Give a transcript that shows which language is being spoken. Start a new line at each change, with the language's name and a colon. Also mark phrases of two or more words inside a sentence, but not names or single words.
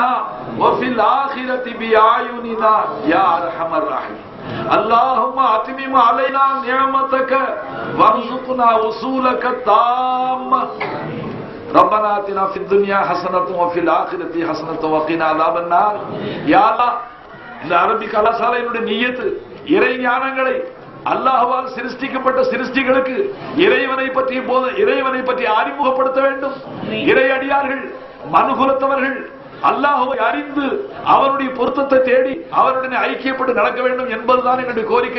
Arabic: وفي الاخره باعيننا يا ارحم الراحمين اللهم اتمم علينا نعمتك وارزقنا وصولك التامة ربنا آتنا في الدنيا حسنة وفي الآخرة حسنة وقنا عذاب النار يا الله
Tamil: இந்த அரபி கலாசாலையினுடைய நியத்து இறை ஞானங்களை அல்லாஹ்வால் சிருஷ்டிக்கப்பட்ட சிருஷ்டிகளுக்கு இறைவனை பற்றி அறிமுகப்படுத்த வேண்டும். இறை அடியார்கள் மனுகுலத்தவர்கள் அல்லாஹ்வை அறிந்து அவருடைய பொருத்தத்தை தேடி அவருடன் ஐக்கியப்பட்டு நடக்க வேண்டும் என்பதுதான் எங்களுடைய கோரிக்கை.